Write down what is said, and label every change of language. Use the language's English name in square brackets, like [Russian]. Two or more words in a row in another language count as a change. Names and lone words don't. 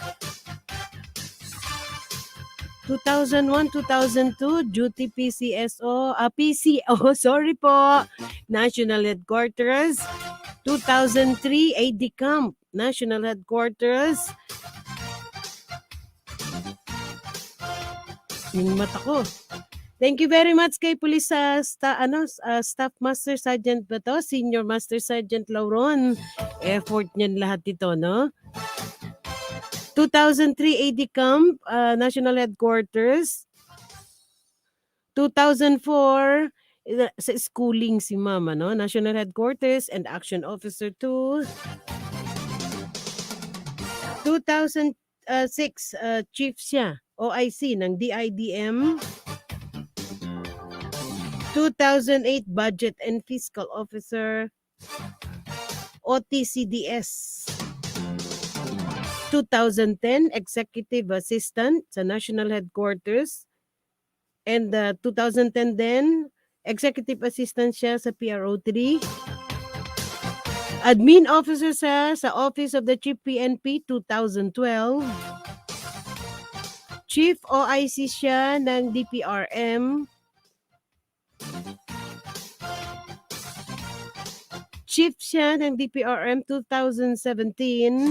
[English] 2001-2002, duty PCO, sorry po, National Headquarters. 2003, AD Camp, National Headquarters. [Filipino] Yung mata ko. [English] Thank you very much kay Police Staff Master Sergeant Bato, Senior Master Sergeant Lauron. [Filipino] Effort niyan lahat ito, no? [English] 2003 AD Camp, National Headquarters. [Filipino] 2004, sa schooling si Mama, no? [English] National Headquarters and Action Officer 2. 2006, chief siya, OIC ng DIDM. 2008, Budget and Fiscal Officer, OTCDS. 2010, Executive Assistant sa National Headquarters. And 2010 din, Executive Assistant [Filipino] siya sa [English] PRO3. Admin Officer [Filipino] siya sa [English] Office of the Chief PNP 2012. Chief OIC [Filipino] siya ng [English] DPRM. Chief [Filipino] siya ng [English] DPRM 2017.